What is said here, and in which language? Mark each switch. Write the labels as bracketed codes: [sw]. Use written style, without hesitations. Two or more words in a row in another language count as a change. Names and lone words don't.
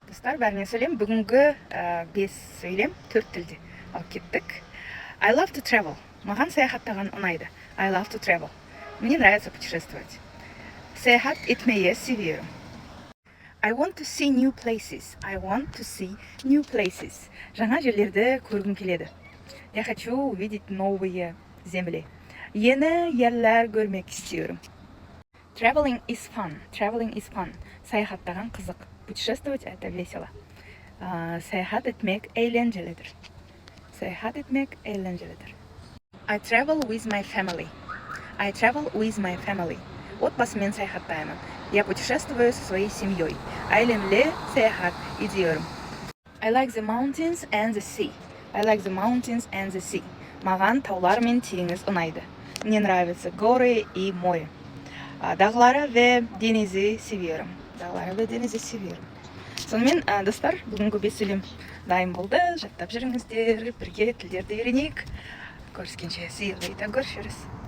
[kk] Достар, бәріне сөйлем. Бүгінгі 5 сөйлем 4 тілде алып кеттік. [en] I love to travel. [kk] Маған саяхаттаған ұнайды. [en] I love to travel. [ru] Мне нравится путешествовать. [tr] Seyahat etmeyi seviyorum. [en] I want to see new places. I want to see new places. [kk] Жаңа жерлерді көргім келеді. [ru] Я хочу увидеть новые земли. [tr] Yeni yerler görmek istiyorum. [en] Traveling is fun. Traveling is fun. [kk] Саяхаттаған қызық. [ru] Путешествовать это весело. [tr] Саяхат etmek eğlencelidir. Саяхат etmek eğlencelidir. [en] I travel with my family. I travel with my family. [kk] Отбасымен саяхаттаймын. [ru] Я путешествую со своей семьей. [tr] Ailemle seyahat ediyorum. [en] I like the mountains and the sea. I like the mountains and the sea. [kk] Маған таулар мен теңіз ұнайды. [ru] Мне нравятся горы и море. [tr] Dağları ve denizi seviyorum. Dağları ve denizi seviyorum. [kk] Сонымен, достар, бүгінгі 5 сөйлем дайын болды. Жаттап жүріңіздер, бірге тілдерді үйренейік. Көріскенше, [en] see you later, [tr] көрішеріз.